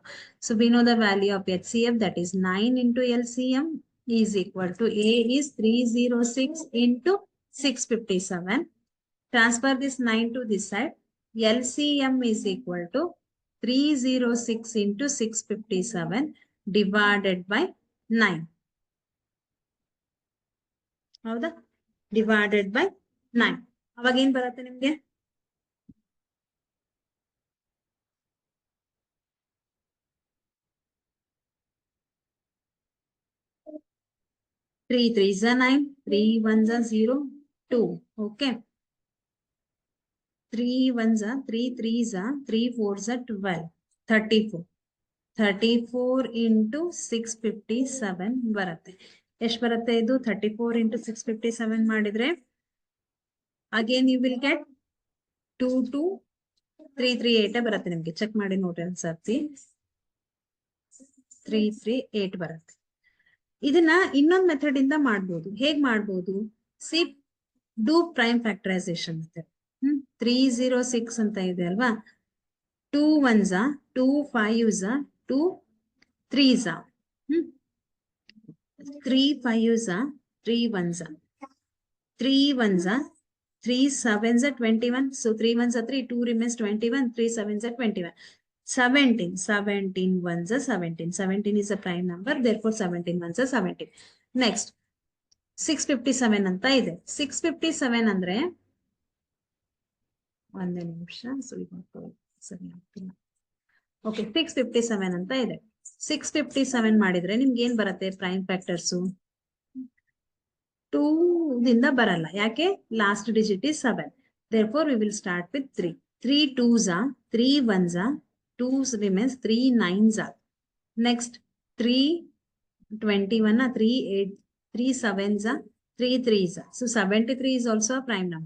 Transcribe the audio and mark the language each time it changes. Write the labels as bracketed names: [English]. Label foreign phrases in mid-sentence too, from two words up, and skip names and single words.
[English] So we know the value of HCF, that is 9 into LCM is equal to A is 306 into 657. Transfer this 9 to this side. LCM is equal to 306 into 657 divided by 9. [Kannada] ಹೌದಾ? [English] Divided by [Kannada] 9. ಅವಾಗ ಏನ್ ಬರುತ್ತೆ ನಿಮ್ಗೆ? [English] 3 3s 9, 3 1s 0, 2. Okay. [Kannada] 3 1s 3 3s 3 4s 12, 34. [English] 34 into 657 [Kannada] ಬರುತ್ತೆ. ಎಷ್ಟು ಬರುತ್ತೆ ಇದು? [English] 34 into 657 [Kannada] ಮಾಡಿದ್ರೆ [English] again you will get [Kannada] 22338 ಬರುತ್ತೆ ನಿಮ್ಗೆ. ಚೆಕ್ ಮಾಡಿ ನೋಡ್ರಿ ಒಂದ್ಸರ್ತಿ. 338 ಬರುತ್ತೆ. ಇದನ್ನ ಇನ್ನೊಂದು [English] ಮೆಥಡ್ ಇಂದ [Kannada] ಮಾಡ್ಬೋದು. ಹೇಗ್ ಮಾಡ್ಬೋದು? [English] see, do prime factorisation method. [Kannada] 306 ಅಂತ ಇದೆ ಅಲ್ವಾ, [English] 2 1s 2 5s 2 3s 3 5s 3 1s 3 1s 3 7s 21. So 3 1s 3, 2 remains 21, 3 7s 21. 17 1s 17. 17 is a prime number, therefore 17 1s 17. Next 657 [Kannada] ಅಂತ ಇದೆ. 657 ಅಂದ್ರೆ ಒಂದೇ ನಿಮಿಷ, ಸರಿ ಆಗ್ತಿಲ್ಲ. ಓಕೆ, 657 ಅಂತ ಇದೆ. 657 ಮಾಡಿದ್ರೆ ನಿಮ್ಗೆ ಏನ್ ಬರುತ್ತೆ? [English] prime factors [Kannada] 2 ದಿಂದ ಬರಲ್ಲ. ಯಾಕೆ? [English] last digit is 7. therefore we will start with 3. 3 2s are, 3 1s are, 2 remains, 3 9s are. Next, 3 21 are, 3 8, 3 7s are, 3 3s are. So 73 is also a prime number.